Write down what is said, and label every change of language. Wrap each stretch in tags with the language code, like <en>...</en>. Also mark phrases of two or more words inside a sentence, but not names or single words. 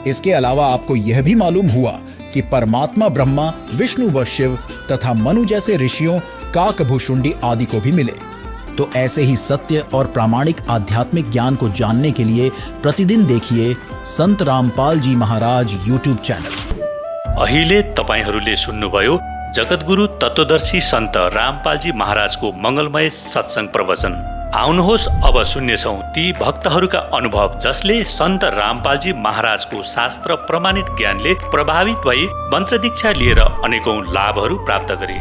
<hi>इसके अलावा आपको यह भी मालूम हुआ कि परमात्मा ब्रह्मा, विष्णु व शिव तथा मनु जैसे ऋषियों, काकभूषुंडी आदि को भी मिले। तो ऐसे ही सत्य और प्रामाणिक आध्यात्मिक ज्ञान को जानने के लिए प्रतिदिन देखिए संत रामपाल जी महाराज YouTube च्यानल।</hi> <ne>अहिले तपाईहरूले सुन्नुभयो जगतगुरु तत्वदर्शी सन्त रामपालजी महाराजको मंगलमय सत्संग प्रवचन। आउनुहोस् अब सुन्नेछौँ ती भक्तहरूका अनुभव जसले सन्त रामपालजी महाराजको शास्त्र प्रमाणित ज्ञानले प्रभावित भई मन्त्र दीक्षा लिएर अनेकौं लाभहरू प्राप्त गरे।</ne>